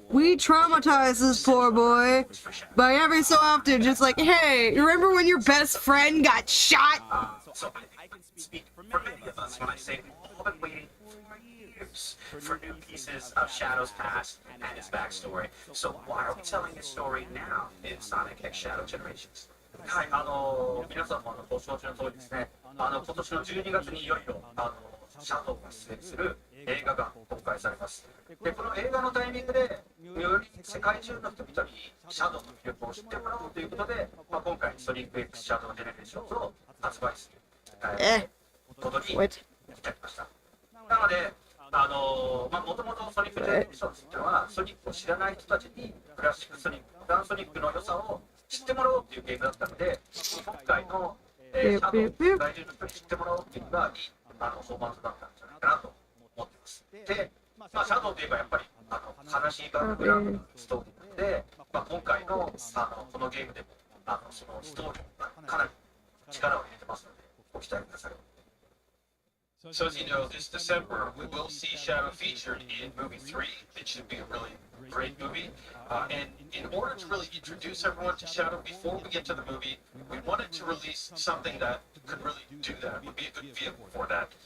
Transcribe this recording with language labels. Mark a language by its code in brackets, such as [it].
[en] We traumatize this poor boy by every so often just like, hey, remember when your best friend got shot? So I can speak for many of us when I say we've all been waiting for years for new pieces of Shadow's past and his backstory. So why are we telling his story now in Sonic X Shadow Generations? [ja] はい、皆さんもご承知の通りですね、今年の12月にいよいよシャドウが出演する映画が公開されます。で、この映画のタイミングでより世界中の人々にシャドウの魅力を知ってもらおうということで、今回ソニック X シャドウジェネレーションズを発売することに至りました。なので、もともとソニックジェネレーションズっていうのはソニックを知らない人たちにクラシックソニック、ガンソニックの良さを知ってもらおうっていうゲームだったので、今回のシャドウを世界中の人に知ってもらおうっていうのがいいフォーマットだったんじゃないかなと思ってます。で、シャドウといえばやっぱり悲しいバックグラウンドのストーリーで、今回のこのゲームでもそのストーリーがかなり力を入れてますので、ご期待ください。 [en] So as you know, this December we will see Shadow featured in movie 3. It should be a really great movie. And in order to really introduce everyone to Shadow before we get to the movie, we wanted to release something that could really do that, would be a good vehicle for that.